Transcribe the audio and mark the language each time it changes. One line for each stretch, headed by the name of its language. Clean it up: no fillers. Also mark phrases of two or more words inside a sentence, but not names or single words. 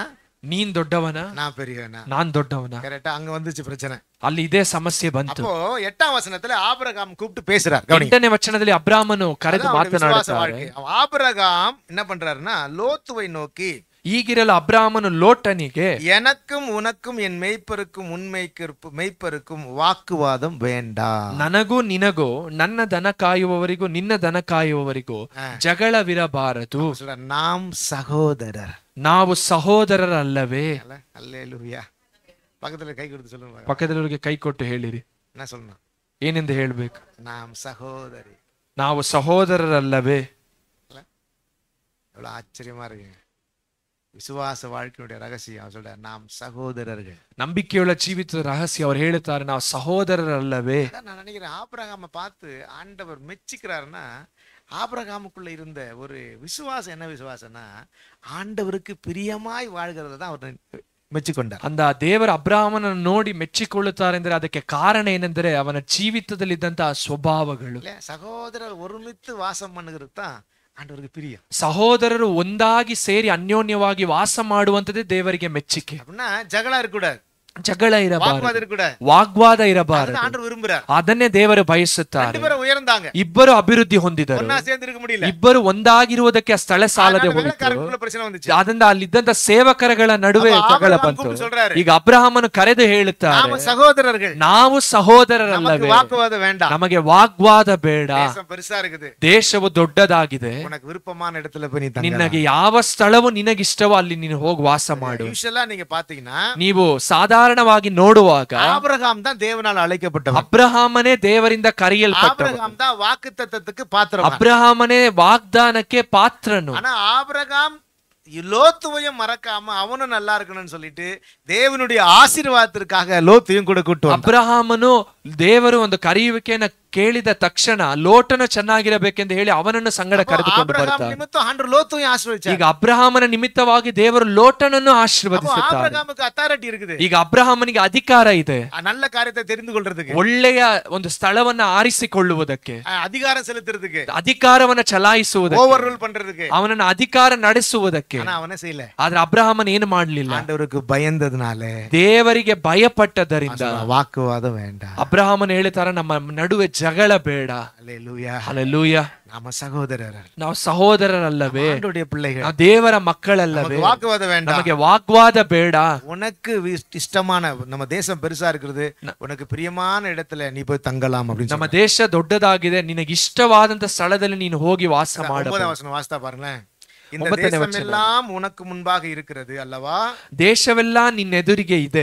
Kannada: ನೀನ್ ದೊಡ್ಡವನ
Tamil: நான் பெரியவனா,
Kannada: ನಾನ್ ದೊಡ್ಡವನ.
Tamil: கரெக்டா? அங்க வந்துச்சு பிரச்சனை.
Kannada: ಅಲ್ಲಿ ಇದೇ ಸಮಸ್ಯೆ ಬಂತು.
Tamil: அப்போ 8ஆம் வசனத்துல ஆபிரகாம் கூப்பிட்டு பேசுறார்.
Kannada: 8ನೇ ವಚನದಲ್ಲಿ ಅಬ್ರಾಮನು ಕರೆದು ಮಾತನಾಡುತ್ತಾರೆ.
Tamil: ஆபிரகாம் என்ன பண்றாருன்னா லோத்துவை நோக்கி,
Kannada: ಈಗಿರಲು ಅಬ್ರಾಮನು ಲೋಟನಿಗೆ,
Tamil: எனக்கும் உனக்கும் என் மெய்ப்பருக்கும் மெய்ப்பருக்கும் வாக்குவாதம் வேண்டாம்.
Kannada: ನನಗೂ ನಿನಗೂ ನನ್ನ ದನ ಕಾಯುವವರಿಗೂ ನಿನ್ನ ದನ ಕಾಯುವವರಿಗೂ ಜಗಳವಿರಬಾರದು.
Tamil: நாம் சகோதரர்,
Kannada: ನಾವು ಸಹೋದರರಲ್ಲವೇ?
Tamil: அல்லேலூயா. பக்கத்துல கை கொடுத்து சொல்லுங்க,
Kannada: ಪಕ್ಕದವರಿಗೆ ಕೈ ಕೊಟ್ಟು ಹೇಳಿರಿ.
Tamil: என்ன சொல்லணும்?
Kannada: ಏನೆಂದು ಹೇಳ್ಬೇಕು?
Tamil: நாம் சகோதரி,
Kannada: ನಾವು ಸಹೋದರರಲ್ಲವೇ?
Tamil: எவ்வளவு ஆச்சரியமா இருக்கு. விசுவாச வாழ்க்கையுடைய ரகசியம் சொல்ற, நாம் சகோதரர்கள்.
Kannada: ನಂಬಿಕೆಯುಳ್ಳ ಜೀವಿತದ ರಹಸ್ಯ ಅವರು ಹೇಳುತ್ತಾರೆ, ನಾವು ಸಹೋದರರಲ್ಲವೇ?
Tamil: நான் நினைக்கிறேன் ஆபிரகாமை பார்த்து ஆண்டவர் மெச்சிக்கிறாருன்னா, ஆபிரகாமுக்குள்ள இருந்த ஒரு விசுவாசம் என்ன விசுவாசம்னா, ஆண்டவருக்கு பிரியமாய் வாழ்கிறத தான் அவர் மெச்சிಕೊಂಡಾர்.
Kannada: ಅಂದ ದೇವರ ಅಬ್ರಾಹ್ಮನನ್ನು ನೋಡಿ ಮೆಚ್ಚಿಕೊಳ್ಳುತ್ತಾರೆ ಅಂದ್ರೆ ಅದಕ್ಕೆ ಕಾರಣ ಏನೆಂದರೆ ಅವನ ಜೀವಿತದಲ್ಲಿದ್ದಂತಹ ಸ್ವಭಾವಗಳು.
Tamil: சகோதரர் ஒருமித்து வாசம் பண்ணுகிறது தான் ஆண்டவருக்கு பிரியம்.
Kannada: ಸಹೋದರರು ಒಂದಾಗಿ ಸೇರಿ ಅನ್ಯೋನ್ಯವಾಗಿ ವಾಸ ಮಾಡುವಂತದೇ ದೇವರಿಗೆ ಮೆಚ್ಚಿಕೆ.
Tamil: அப்படின்னா ஜகளா இருக்கக்கூடாது,
Kannada: ಜಗಳ ಇರಬಾರದು,
Tamil: இருக்கக்கூடாது,
Kannada: ವಾಗ್ವಾದ ಇರಬಾರದು.
Tamil: ஆண்டவர் விரும்புறார்.
Kannada: ಅದನ್ನೇ ದೇವರು ಬಯಸುತ್ತಾರೆ.
Tamil: ரெண்டு பேரும் உயர்ந்தாங்க,
Kannada: ಇಬ್ಬರು ಅಭಿವೃದ್ಧಿ ಹೊಂದಿದರು,
Tamil: ஒண்ணா சேர்ந்து இருக்க முடியல,
Kannada: ಇಬ್ಬರು ಒಂದಾಗಿರುವುದಕ್ಕೆ ಆ ಸ್ಥಳ ಸಾಲದೆ ಹೋಯಿತು.
Tamil: வேலைக்காரங்களுக்குள்ள பிரச்சனை வந்துச்சு.
Kannada: ಅದರಿಂದ ಅಲ್ಲಿದ್ದಂತ ಸೇವಕರಗಳ ನಡುವೆ ಜಗಳ ಬಂತು.
Tamil: சொல்றாரு,
Kannada: ಈಗ ಅಬ್ರಹಾಮನು ಕರೆದು ಹೇಳುತ್ತಾರೆ,
Tamil: நாம சகோதரர்கள்,
Kannada: ನಾವು ಸಹೋದರರಲ್ಲವೇ?
Tamil: வாக்குவாதம் வேண்டாம்,
Kannada: ನಮಗೆ ವಾಗ್ವಾದ ಬೇಡ.
Tamil: தேசம் பெருசா இருக்குது,
Kannada: ದೇಶವು ದೊಡ್ಡದಾಗಿದೆ,
Tamil: உனக்கு விருப்பமான இடத்துல போய் நீ தங்க.
Kannada: ನಿನಗೆ ಯಾವ ಸ್ಥಳವು ನಿನಗಿಷ್ಟವೋ ಅಲ್ಲಿ ನೀನು ಹೋಗಿ ವಾಸ ಮಾಡು.
Tamil: யூசுவலா நீங்க பாத்தீங்கன்னா,
Kannada: ನೀವು ಸಾಧಾರಣವಾಗಿ ನೋಡುವಾಗ
Tamil: ஆபிரகாம் தான் தேவனால் அழைக்கப்பட்டவன்,
Kannada: ಅಬ್ರಹಾಮನೇ ದೇವರಿಂದ ಕರೆಯಲ್ಪಟ್ಟವನು,
Tamil: ஆபிரகாம் தான் வாக்குத்தத்தத்துக்கு பாத்திரம்,
Kannada: ಅಬ್ರಹಾಮನೇ ವಾಗ್ದಾನಕ್ಕೆ ಪಾತ್ರನು.
Tamil: ஆனா ஆபிரகாம் லோத்துவையும் மறக்காம அவனும் நல்லா இருக்கணும்னு சொல்லிட்டு தேவனுடைய ஆசீர்வாதத்திற்காக லோத்தையும் கூட கூட்டு வந்தான்.
Kannada: ಅಬ್ರಹಾಮನು ದೇವರು ಒಂದು ಕರೆಯುವಿಕೆಯನ್ನ ಕೇಳಿದ ತಕ್ಷಣ ಲೋಟನ ಚೆನ್ನಾಗಿರಬೇಕೆಂದು ಹೇಳಿ ಅವನನ್ನು ಸಂಗಡ ಕರೆದುಕೊಂಡು ಬರ್ತಾರೆ.
Tamil: நிமித்தம் ஆண்டவர் லோத்தையும் ஆசீர்வதிச்சார்.
Kannada: ಈಗ ಅಬ್ರಹಾಮನ ನಿಮಿತ್ತವಾಗಿ ದೇವರು ಲೋಟನನ್ನು ಆಶೀರ್ವದಿಸುತ್ತಾರೆ.
Tamil: ஆபிரகாமுக்கு அத்தாரிட்டி இருக்குது,
Kannada: ಈಗ ಅಬ್ರಹಾಮನಿಗೆ ಅಧಿಕಾರ ಇದೆ,
Tamil: நல்ல காரியத்தை தெரிந்து கொள்றதுக்கு,
Kannada: ಒಳ್ಳೆಯ ಒಂದು ಸ್ಥಳವನ್ನ ಆರಿಸಿಕೊಳ್ಳುವುದಕ್ಕೆ,
Tamil: அதிகாரம் செலுத்துறதுக்கு,
Kannada: ಅಧಿಕಾರವನ್ನ ಚಲಾಯಿಸುವುದಕ್ಕೆ,
English: over rule
Tamil: பண்றதுக்கு,
Kannada: ಅವನನ್ನ ಅಧಿಕಾರ ನಡೆಸುವುದಕ್ಕೆ.
Tamil: ஆனா அவனே செய்யல.
Kannada: ಆದ್ರೆ ಅಬ್ರಹಾಮನ್ ಏನು ಮಾಡಲಿಲ್ಲ?
Tamil: ஆண்டவருக்கு பயந்ததுனால,
Kannada: ದೇವರಿಗೆ ಭಯಪಟ್ಟದರಿಂದ
Tamil: வாக்குவாதம் வேண்டாம்.
Kannada: ಅಬ್ರಹಾಮನ್ ಹೇಳ್ತಾರೆ, ನಮ್ಮ ನಡುವೆ ಜಗಳ ಬೇಡ.
Tamil: அல்லேலூயா,
Kannada: ಹಲ್ಲೆಲೂಯಾ.
Tamil: நாம சகோதரர்,
Kannada: ನಾವು ಸಹೋದರರಲ್ಲವೇ?
Tamil: ஆண்டவருடைய பிள்ளைகள்,
Kannada: ನಾವು ದೇವರ ಮಕ್ಕಳಲ್ಲವೇ?
Tamil: வாக்குவாதம் வேண்டாம்,
Kannada: ನಮಗೆ ವಾಗ್ವಾದ ಬೇಡ.
Tamil: உனக்கு இஷ்டமான, நம்ம தேசம் பெருசா இருக்கிறது, உனக்கு பிரியமான இடத்துல நீ போய் தங்கலாம் அப்படின்னு
Kannada: ನಮ್ಮ ದೇಶ ದೊಡ್ಡದಾಗಿದೆ, ನಿನಗೆ ಇಷ್ಟವಾದಂತ ಸ್ಥಳದಲ್ಲಿ ನೀನು ಹೋಗಿ ವಾಸ ಮಾಡ.
Tamil: 9வது வசனம் வாசித்தா பாருங்களேன். இந்த தேசம் எல்லாம் உனக்கு முன்பாக இருக்கிறது அல்லவா,
Kannada: ದೇಶವೆಲ್ಲ ನಿನ್ನೆದುರಿಗೆ ಇದೆ,